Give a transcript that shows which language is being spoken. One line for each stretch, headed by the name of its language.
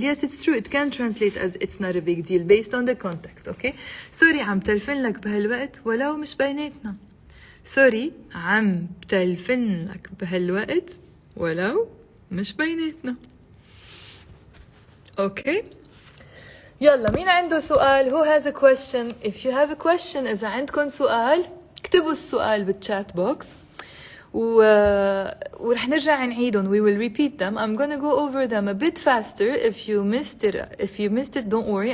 English: Yes, it's true. It can translate as it's not a big deal based on the context, okay?
Arabic: sorry عم تلفن لك بهالوقت ولو مش بيناتنا. sorry عم تلفن لك بهالوقت ولو مش بيناتنا.
English: Okay.
Arabic: يلا مين عنده سؤال؟
English: Who has a question? If you have a question
Arabic: إذا عندكم سؤال اكتبوا السؤال بالchat box ورح نرجع نعيدهم.
English: We will repeat them. I'm gonna go over them a bit faster. If you missed it, don't worry.